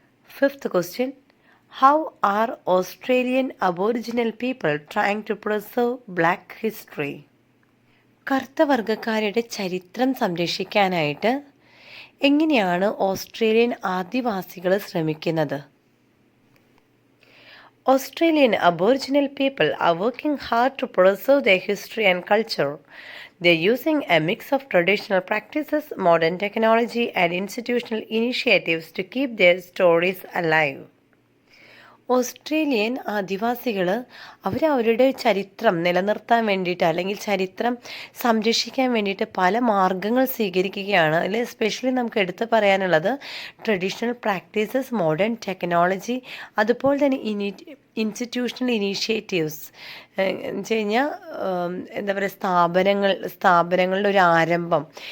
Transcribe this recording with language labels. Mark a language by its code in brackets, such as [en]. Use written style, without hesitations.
[en] Fifth question, how are Australian aboriginal people trying to preserve black history? [ml] കറുത്ത വർഗ്ഗക്കാരുടെ ചരിത്രം സംരക്ഷിക്കാനായിട്ട് എങ്ങനെയാണ് ഓസ്ട്രേലിയൻ ആദിവാസികൾ ശ്രമിക്കുന്നത്? [en] Australian Aboriginal people are working hard to preserve their history and culture. They're using a mix of traditional practices, modern technology, and institutional initiatives to keep their stories alive. [ml] Australian ആദിവാസികൾ അവരവരുടെ ചരിത്രം നിലനിർത്താൻ വേണ്ടിയിട്ട് അല്ലെങ്കിൽ ചരിത്രം സംരക്ഷിക്കാൻ വേണ്ടിയിട്ട് പല മാർഗങ്ങൾ സ്വീകരിക്കുകയാണ്. അതിൽ എസ്പെഷ്യലി നമുക്ക് എടുത്ത് പറയാനുള്ളത് ട്രഡീഷണൽ പ്രാക്ടീസസ്, മോഡേൺ ടെക്നോളജി, അതുപോലെ തന്നെ ഇൻസ്റ്റിറ്റ്യൂഷണൽ ഇനീഷ്യേറ്റീവ്സ് എന്ന് വെച്ച് കഴിഞ്ഞാൽ എന്താ പറയുക, സ്ഥാപനങ്ങളുടെ ഒരു ആരംഭം.